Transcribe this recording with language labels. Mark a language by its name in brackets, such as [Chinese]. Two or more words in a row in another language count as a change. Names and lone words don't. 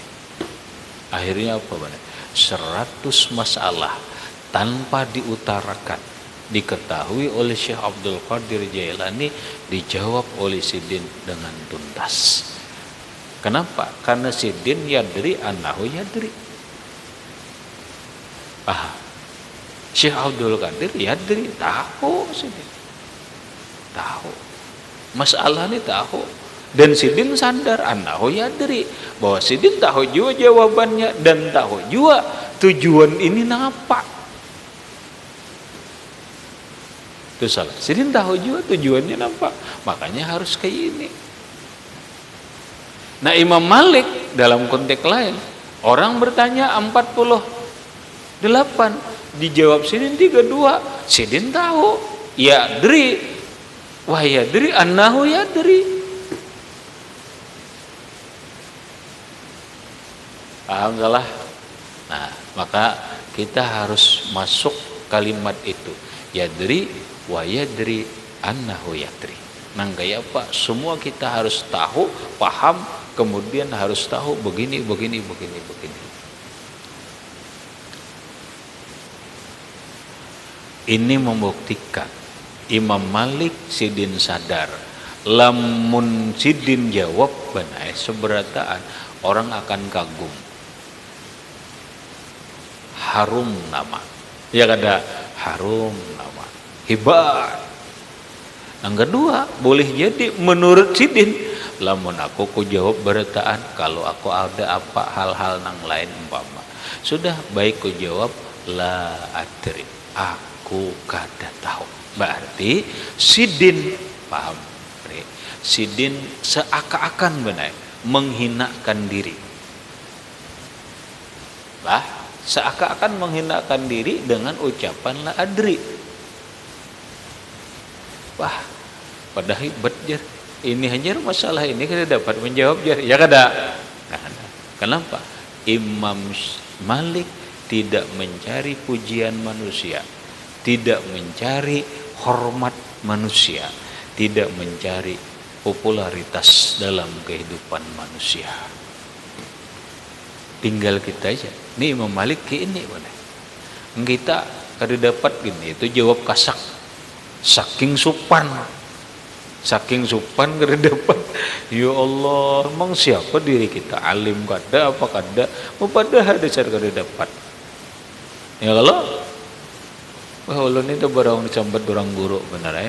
[Indonesian] Akhirnya apa benar? 100 masalah tanpa diutarakan diketahui oleh Syekh Abdul Qadir Jailani, dijawab oleh Sidin dengan tuntas. Kenapa? Karena Sidin [Arabic] يدري أنه يدري. [Indonesian] Syekh Abdul Qadir yadri, tahu Sidin, tahu masalah ini, tahu. Dan Sidin sadar [Arabic] أنه يدري, [Indonesian] bahwa Sidin tahu juga jawabannya dan tahu juga tujuan ini napa. Itu salah. Sidin tahu juga tujuannya napa. Makanya harus kayak ini. Nah, Imam Malik dalam konteks lain, orang bertanya 48, dijawab Sidin 32. Sidin tahu, yadri, wah [Arabic] يدري أنه يدري. [Indonesian] Paham salah? Nah, maka kita harus masuk kalimat itu, [Arabic] يدري ويدري أنه يدري. [Banjar] Nang gaya apa? [Indonesian] Semua kita harus tahu, paham, kemudian harus tahu begini. Ini membuktikan Imam Malik Sidin sadar, lamun Sidin jawab benar seberataan, orang akan kagum. Harum nama. [Banjar] Ya kada harum nama. Hebat. [Indonesian] Yang kedua, boleh jadi menurut Sidin, [Banjar] lamun aku ku jawab berataan, [Indonesian] kalau aku ada apa hal-hal nang lain umpama, sudah baik ku jawab [Arabic] لا أدري, [Indonesian] aku kada tahu. Berarti Sidin paham, Sidin seakan-akan benar menghinakan diri. Seakan-akan menghinakan diri dengan ucapan [Arabic] لا أدري. [Indonesian] Wah, padahal hebat jar. Ini hanya masalah ini kita dapat menjawab jar. [Banjar] Ya kada? Kenapa? [Indonesian] Imam Malik tidak mencari pujian manusia, tidak mencari hormat manusia, tidak mencari popularitas dalam kehidupan manusia. Tinggal kita aja. Ini Imam Malik ini mana? [Banjar] Kita kada dapat gini, itu jawab kasak. Saking supan kada dapat. Ya Allah, emang siapa diri kita alim kada apa kada? Padahal dasar kada dapat. Ya kalau wah ulun itu barang disambat orang guru benar ya.